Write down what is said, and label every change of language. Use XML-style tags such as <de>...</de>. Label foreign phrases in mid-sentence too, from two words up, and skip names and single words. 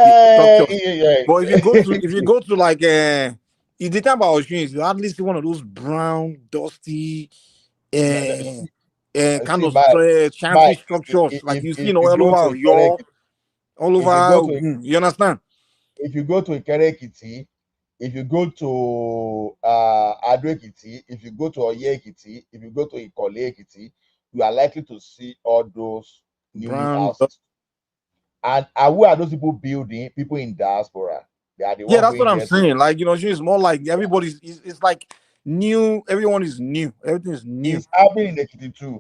<en>But if you go to like if the time about Oshun is you hardly see one of those brown, dusty, kind of shanty structures like you see all over your all over Ogun. You understand? If you go to Ikere Ekiti, if you go to Ado Ekiti, if you go to Oye Ekiti, if you go to Ikole Ekiti, you are likely to see all those new houses. And who are those people building? People in diaspora. They are the Yeah, one that's what going I'm there saying. Like, you know, it's more like everybody's. It's like new. Everyone is new. Everything is new. It's happening in Ekiti too.</en>